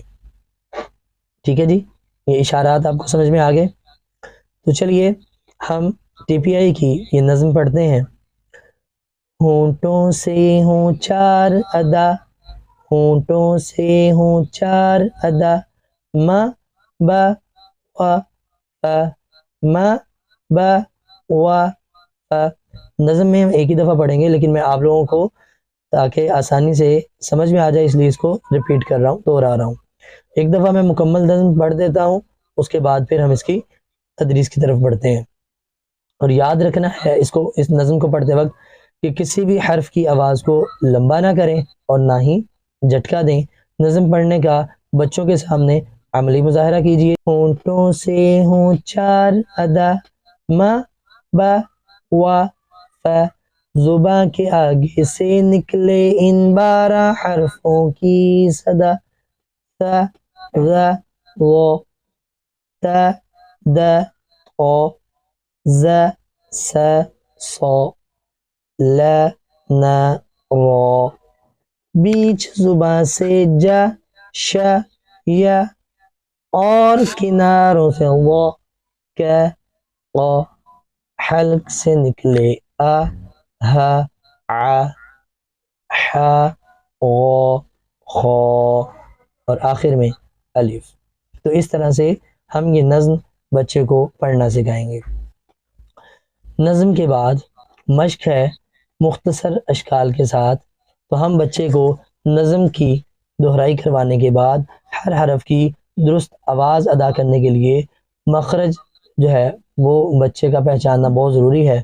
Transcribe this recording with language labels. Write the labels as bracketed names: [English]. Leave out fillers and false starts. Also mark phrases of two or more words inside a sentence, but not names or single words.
[Urdu] ٹھیک ہے جی، یہ اشارات آپ کو سمجھ میں آ گئے؟ تو چلیے ہم ٹی پی آئی کی یہ نظم پڑھتے ہیں۔ ہونٹوں سے ہوں 4 ادا، ہونٹوں سے ہوں 4 ادا، ما با وا فا، ما با وا فا۔ نظم میں ہم ایک ہی دفعہ پڑھیں گے، لیکن میں آپ لوگوں کو تاکہ آسانی سے سمجھ میں آ جائے اس لیے اس کو ریپیٹ کر رہا ہوں، دوہرا رہا ہوں۔ ایک دفعہ میں مکمل نظم پڑھ دیتا ہوں، اس کے بعد پھر ہم اس کی تدریس کی طرف بڑھتے ہیں۔ اور یاد رکھنا ہے اس نظم کو پڑھتے وقت کہ کسی بھی حرف کی آواز کو لمبا نہ کریں اور نہ ہی جھٹکا دیں۔ نظم پڑھنے کا بچوں کے سامنے عملی مظاہرہ کیجیے۔ ہونٹوں سے ہوں 4 ادا، ما با وا فا، زباں کے آگے سے نکلے ان 12 حرفوں کی صدا، ث ظ ظ ت د ق ز س ص ل ن ر۔ بیچ زباں سے ج ش ی اور کناروں سے و ک ق، حلق سے نکلے ا ہ ع ح غ خ اور آخر میں الف۔ تو اس طرح سے ہم یہ نظم بچے کو پڑھنا سکھائیں گے۔ نظم کے بعد مشق ہے مختصر اشکال کے ساتھ، تو ہم بچے کو نظم کی دہرائی کروانے کے بعد ہر حرف کی درست آواز ادا کرنے کے لیے مخرج جو ہے وہ بچے کا پہچاننا بہت ضروری ہے۔